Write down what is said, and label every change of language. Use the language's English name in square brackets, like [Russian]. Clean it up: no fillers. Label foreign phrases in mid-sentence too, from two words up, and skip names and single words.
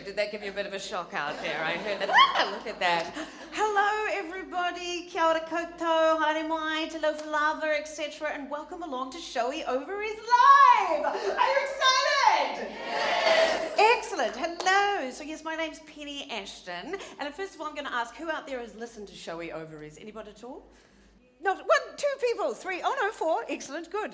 [English] Did that give you a bit of a shock out there? I heard that. Look at that. Hello, everybody. [Māori] Kia ora koutou, haere mai, [Samoan] te lofa lava, [Māori] etc. [English] And welcome along to Showy Ovaries Live. Are you excited? Yes. Excellent. Hello. So yes, my name's Penny Ashton. And first of all, I'm going to ask who out there has listened to Showy Ovaries? Anybody at all? Not 1, 2 people, 3, 4. Excellent, good.